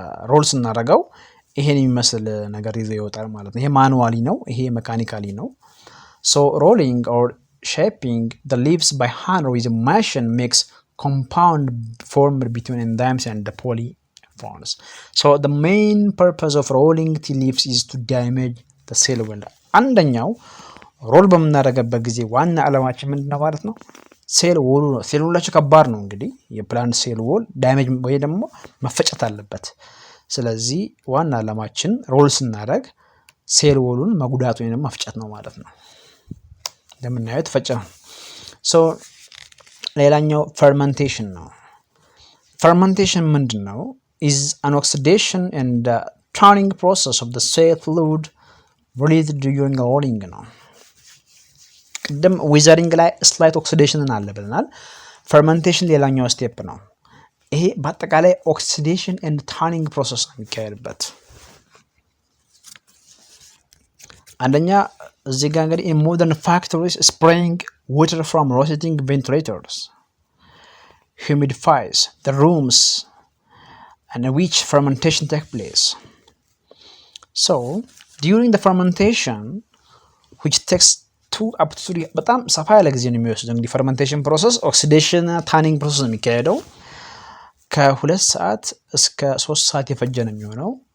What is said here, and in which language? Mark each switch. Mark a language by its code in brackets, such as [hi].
[am] ሮል ስናደርገው ይሄን የሚመስል ነገር ይዞ ይወጣል ማለት ነው። ይሄ ማኑዋሊ ነው፣ ይሄ ሜካኒካሊ ነው። [en] so rolling or shaping the leaves by hand with a machine makes compound formed between enzymes and the polyphenols. so the main purpose of rolling tea leaves is to damage the cell wall. [am] አንደኛው ሮል በምናደርግበት ጊዜ ዋና ዓላማችን ምንድነው ማለት ነው? ሴል ዎሉ ነው። ሴል ዎላቸው ከባድ ነው። እንግዲህ የፕላንት ሴል ዎል ዳሜጅ ወይ ደግሞ መፈጨት አለበት። ስለዚህ ዋና ዓላማችን ሮል ስናደርግ ሴል ዎሉን መጉዳት ወይንም መፍጨት ነው ማለት ነው። እንደምናየው ተፈጨ ነው። ሶ ሌላኛው ፈርመንቴሽን ነው። ፈርመንቴሽን ምንድነው? [en] is an oxidation and the turning process of the cell fluid released during rolling [am] ነው። ቅድም ዊዘሪንግ ላይ ስላይት ኦክሲዴሽንን አለ ብለናል። ፈርመንቴሽን ሌላኛው ስቴፕ ነው። ይሄ በአጠቃላይ ኦክሲዴሽን ኤንድ ታርኒንግ ፕሮሰስ ነው የሚካሄድበት። አንደኛ እዚህ ጋር እንግዲህ [en] in modern factories spraying water from rotating ventilators humidifies the rooms and which fermentation takes place. So during the fermentation which takes 2 up to 3 [am] በጣም ሰፋ ያለ ጊዜ ነው የሚወስደው። እንግዲህ ፈርመንቴሽን ፕሮሰስ ኦክሲዴሽን እና ታኒንግ ፕሮሰስ ነው የሚካሄደው። ከ2 ሰዓት እስከ 3 ሰዓት የፈጀ ነው የሚሆነው።